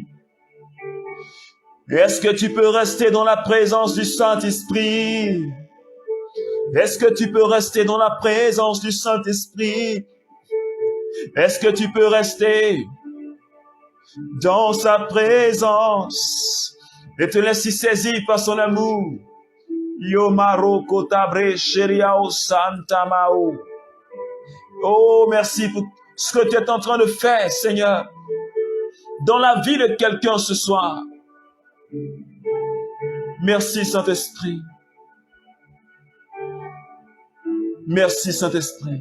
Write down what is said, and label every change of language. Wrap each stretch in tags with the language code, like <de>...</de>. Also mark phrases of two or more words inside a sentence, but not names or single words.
<fr>Est-ce que tu peux rester dans la présence du Saint-Esprit? Est-ce que tu peux rester dans la présence du Saint-Esprit? Est-ce que tu peux rester dans sa présence et te laisser saisir par son amour? Yomaro kotabre sheriao santamao. Oh, merci pour ce que tu es en train de faire, Seigneur, dans la vie de quelqu'un ce soir. Merci, Saint-Esprit. Merci, Saint-Esprit.</fr>